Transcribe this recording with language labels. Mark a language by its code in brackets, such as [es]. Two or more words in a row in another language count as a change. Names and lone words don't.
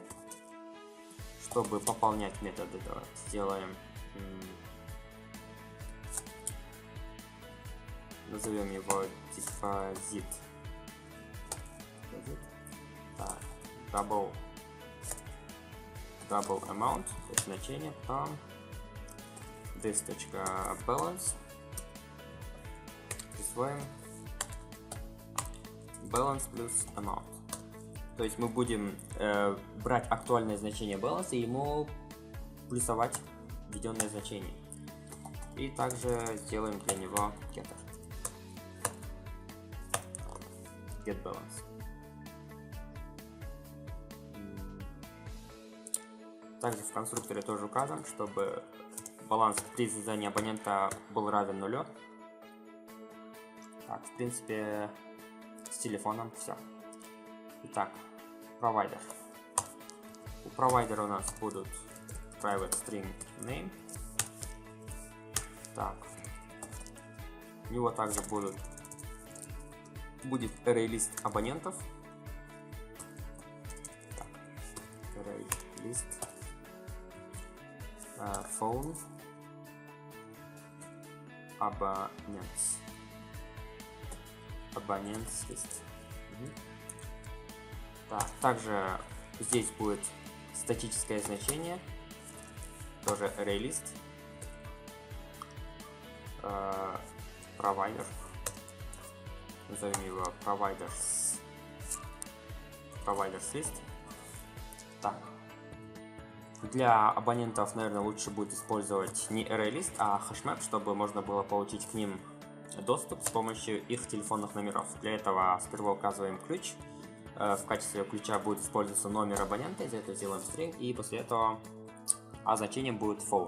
[ru] Чтобы пополнять методы, сделаем, назовем его депозит. Так, [en] double amount, [ru] то есть значение, потом this.balance, присвоим balance плюс amount. То есть мы будем брать актуальное значение баланса и ему плюсовать введенное значение. И также сделаем для него getter. [en] Get balance. [ru] Также в конструкторе тоже указан, чтобы баланс при создании абонента был равен нулю. Так, в принципе, с телефоном все. Итак, провайдер. У провайдера у нас будут [en] private string name. [ru] Так. У него также будет array лист абонентов. Так. Array лист. [en] Phone. Abonnents. [ru] Abonnents лист. Так, также здесь будет статическое значение, тоже [en] array list, [ru] провайдер, назовем его [en] providers list. [ru] Так, для абонентов, наверное, лучше будет использовать не [en] array list, [ru] а hashmap, чтобы можно было получить к ним доступ с помощью их телефонных номеров. Для этого сперва указываем ключ. В качестве ключа будет использоваться номер абонента, из этого сделаем string, и после этого значением будет phone.